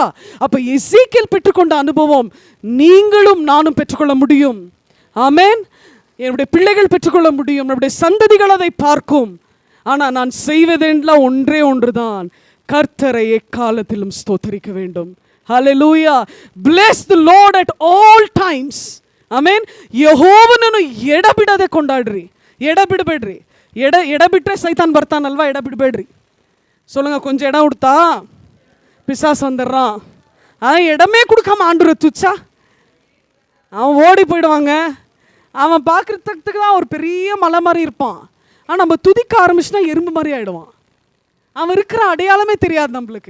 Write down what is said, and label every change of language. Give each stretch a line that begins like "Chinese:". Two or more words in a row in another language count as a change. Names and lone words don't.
Tamil: அப்ப எசேக்கியேல் பெற்றுக்கொண்ட அனுபவம் நீங்களும் நானும் பெற்றுக்கொள்ள முடியும். ஆமென். என்னுடைய பிள்ளைகள் பெற்றுக்கொள்ள முடியும். நம்முடைய சந்ததிகள் அதை பார்க்கும். ஆனால் நான் செய்வதெல்லாம் ஒன்றே ஒன்றுதான், கர்த்தரை எக்காலத்திலும் ஸ்தோத்தரிக்க வேண்டும். ஹல்லேலூயா.
English: bless the Lord at all times.
Kannada: ಆಮೆನ್. ಯೆಹೋವನನ್ನು ಎಡಬಿಡದೆ ಕೊಂಡಾಡ್ರಿ. ಎಡಬಿಡಬೇಡ್ರಿ. ಎಡಬಿಟ್ರೆ ಸೈತಾನ್ ಬರ್ತಾನಲ್ವಾ, ಎಡಬಿಡಬೇಡ್ರಿ.
Tamil: சொல்லுங்க. கொஞ்சம் இடம் கொடுத்தா பிசாசு வந்துடுறான். இடமே கொடுக்காம ஆண்டவரை துச்சா அவன் ஓடி போயிடுவாங்க. அவன் பார்க்குறதுக்கு தான் ஒரு பெரிய மலை மாதிரி இருப்பான். ஆனால் நம்ம துதிக்க ஆரம்பிச்சுனா எறும்பு மாதிரி ஆகிடுவான். அவன் இருக்கிற அடையாளமே தெரியாது நம்மளுக்கு.